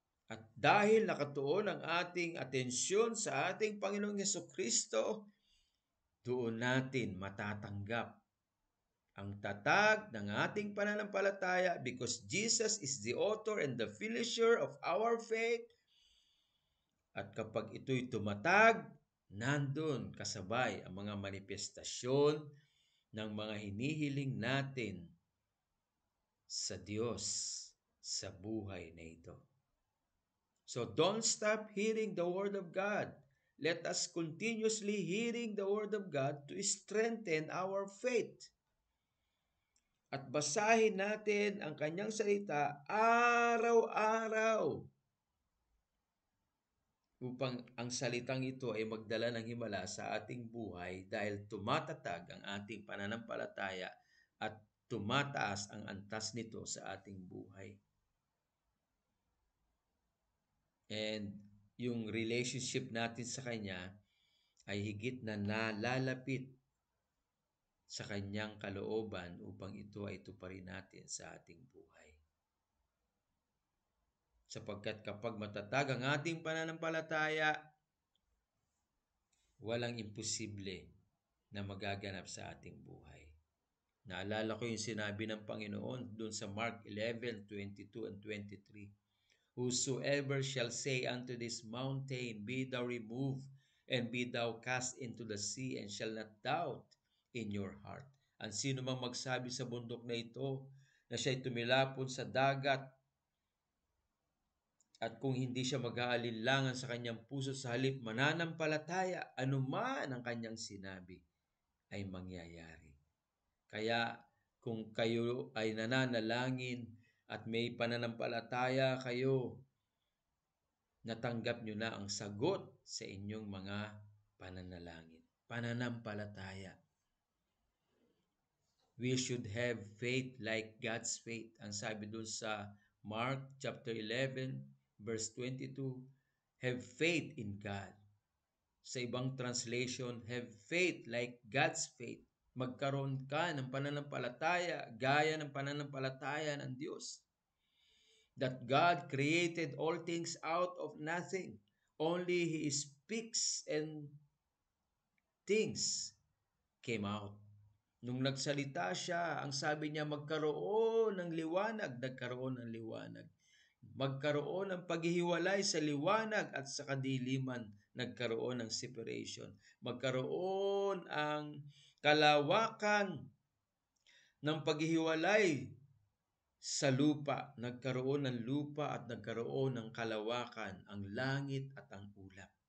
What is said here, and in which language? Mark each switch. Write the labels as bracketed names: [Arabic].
[Filipino] At dahil nakatuon ang ating atensyon sa ating Panginoong Hesukristo, doon natin matatanggap ang tatag ng ating pananampalataya [English] because Jesus is the author and the finisher of our faith. [Filipino] At kapag ito'y tumatag, nandun kasabay ang mga manifestasyon ng mga hinihiling natin sa Diyos sa buhay na ito. [English] So don't stop hearing the Word of God. Let us continuously hearing the Word of God to strengthen our faith. [Filipino] At basahin natin ang kanyang salita araw-araw upang ang salitang ito ay magdala ng himala sa ating buhay dahil tumatatag ang ating pananampalataya at tumataas ang antas nito sa ating buhay. And yung relationship natin sa Kanya ay higit na nalalapit sa Kanyang kalooban upang ito ay tuparin natin sa ating buhay. Sapagkat kapag matatag ang ating pananampalataya, walang imposible na magaganap sa ating buhay. Naalala ko yung sinabi ng Panginoon doon sa Mark 11:22 and 23. [English] Whosoever shall say unto this mountain, Be thou removed, and be thou cast into the sea, and shall not doubt in your heart. [Filipino] Ang sino mang magsabi sa bundok na ito, na siya'y tumilapon sa dagat, at kung hindi siya mag-aalinlangan sa kanyang puso sa halip mananampalataya, anuman ang kanyang sinabi ay mangyayari. Kaya kung kayo ay nananalangin at may pananampalataya kayo, natanggap nyo na ang sagot sa inyong mga pananalangin. Pananampalataya. [English] We should have faith like God's faith. [Filipino] Ang sabi doon sa [English] Mark chapter 11 verse 22, have faith in God. [Filipino] Sa ibang translation, [English] have faith like God's faith. [Filipino] Magkaroon ka ng pananampalataya gaya ng pananampalataya ng Diyos. [English] That God created all things out of nothing. Only He speaks and things came out. [Filipino] Nung nagsalita siya, ang sabi niya magkaroon ng liwanag, nagkaroon ng liwanag. Magkaroon ng paghihiwalay sa liwanag at sa kadiliman, nagkaroon ng separation. Magkaroon ang kalawakan ng paghihiwalay sa lupa, nagkaroon ng lupa at nagkaroon ng kalawakan, ang langit at ang ulap.